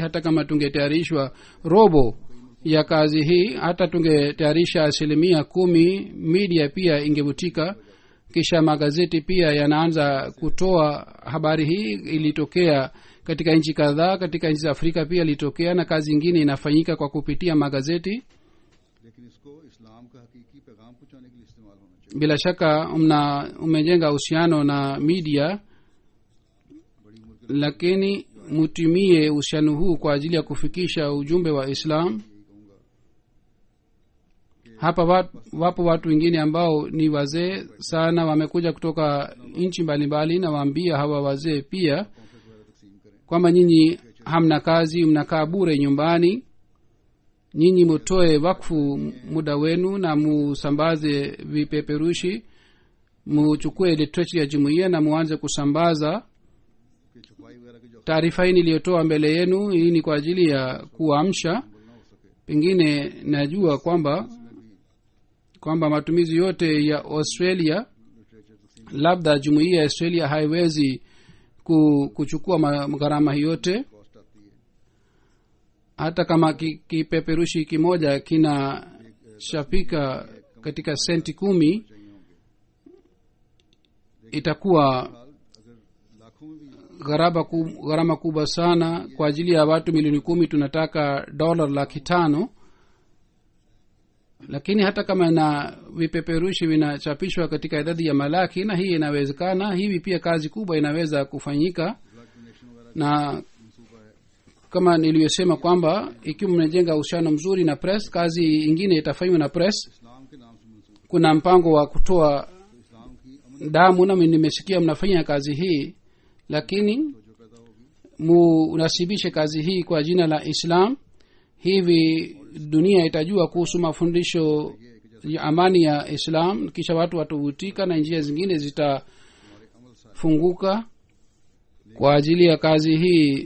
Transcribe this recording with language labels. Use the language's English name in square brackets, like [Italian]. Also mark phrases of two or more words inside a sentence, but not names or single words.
[Swahili] Hata kama tungetayarishwa robo ya kazi hii, hata tungetayarisha 10%, media pia ingevutika. Kisha magazeti pia yanaanza kutoa habari hii. Ilitokea katika nchi kadhaa, katika nchi za Afrika pia ilitokea, na kazi ingine inafanyika kwa kupitia magazeti. [Urdu] لیکن اس کو اسلام کا حقیقی پیغام پہنچانے کے لیے استعمال ہونا چاہیے. [Swahili] Bila shaka umejenga uhusiano na media, lakini mutumie uhusiano huu kwa ajili ya kufikisha ujumbe wa Islam. Hapa wapo watu wengine ambao ni wazee sana, wamekuja kutoka nchi mbalimbali, na waambia hawa wazee pia kwamba nyinyi hamna kazi, mnakaa bure nyumbani, nyinyi mutoe wakfu muda wenu na musambaze vipeperushi, muchukue literature ya jumuiya na muanze kusambaza. [Urdu] کہ چھپائی وغیرہ کی جو [Swahili] Taarifa hii niliyotoa mbele yenu, hii ni kwa ajili ya kuamsha. Pengine najua kwamba matumizi yote ya Australia, labda jumuiya ya Australia haiwezi kuchukua gharama hii yote. [Urdu] کاسٹ آتی ہے. [Swahili] Hata kama kipeperushi kimoja kinashapika katika senti 10, itakuwa [Urdu] اگر لاکھوں میں بھی [Swahili] gharama kubwa sana. Kwa ajili ya watu milioni 10 tunataka $500,000. Lakini hata kama na vipeperushi vinachapishwa katika idadi ya malaki, na hii inawezekana, hivi pia kazi kubwa inaweza kufanyika. Na kama niliyosema kwamba ikiwa mnajenga uhusiano mzuri na press, kazi ingine itafanywa na press. [Urdu] اسلام کے نام سے منسوب [Swahili] Kuna mpango wa kutoa [Urdu] اسلام کی عمل [Swahili] damu, na nimesikia mnafanya kazi hii, lakini [Urdu] جو پیدا ہوگی [Swahili] munasibishe kazi hii kwa jina la Islam. Hivi dunia itajua kuhusu mafundisho ya amani ya Islam, kisha watu watavutika na njia zingine zitafunguka kwa ajili ya kazi hii.